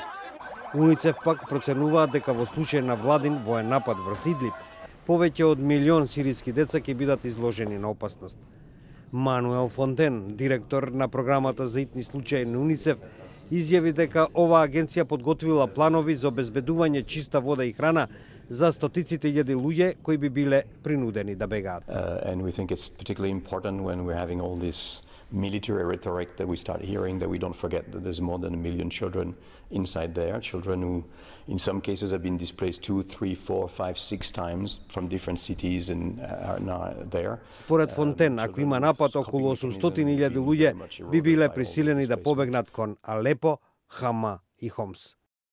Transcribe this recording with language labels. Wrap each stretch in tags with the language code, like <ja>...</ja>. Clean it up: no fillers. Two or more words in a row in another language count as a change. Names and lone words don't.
<mk>УНИЦЕФ пак проценуваат дека во случај на владин воен напад врз Идлиб, повеќе од 1 милион сириски деца ќе бидат изложени на опасност. Мануел Фонтен, директор на програмата за итни случаи на УНИЦЕФ, изјави дека оваа агенција подготвила планови за обезбедување чиста вода и храна за стотиците илјади луѓе кои би биле принудени да бегаат.</mk> <en>And we think it's particularly important when we're having all this military rhetoric that we start hearing that we don't forget that there's more than 1 million children inside there, children who in some cases have been displaced 2, 3, 4, 5, 6 times from different cities and are now there.</en> <mk>Според Фонтен, ако има напад, околу 800.000 луѓе би биле присилени да побегнат кон Алепо, Хама и Хомс.</mk>